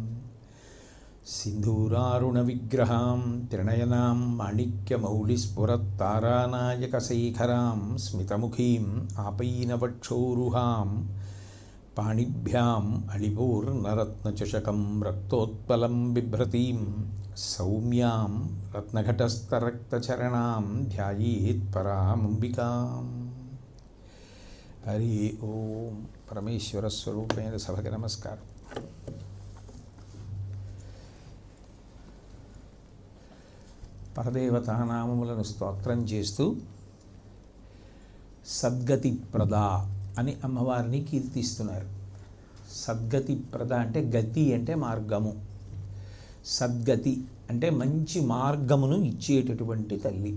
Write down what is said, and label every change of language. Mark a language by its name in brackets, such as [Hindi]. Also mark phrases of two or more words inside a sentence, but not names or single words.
[Sanskrit] सिन्धूरारुणविग्रहां त्रिनयनां माणिक्यमौलिस्फुरत्तारानायकशेखरां स्मितमुखीम् आपैनवक्षोरुहां पाणिभ्याम् अलिपूर्णरत्नचषकं रक्तोत्पलं बिभ्रतीं सौम्यां रत्नघटस्थरक्तचरणां ध्यायेत् परामम्बिकाम्। [Telugu] హరి ఓం। పరమేశ్వర స్వరూపేణ सभకి నమస్కారం। పరదేవతానామములను స్తోత్రం చేస్తూ సద్గతి ప్రద అని అమ్మవారిని కీర్తిస్తున్నారు. సద్గతి ప్రద అంటే గతి అంటే మార్గము, సద్గతి అంటే మంచి మార్గమును ఇచ్చేటటువంటి తల్లి.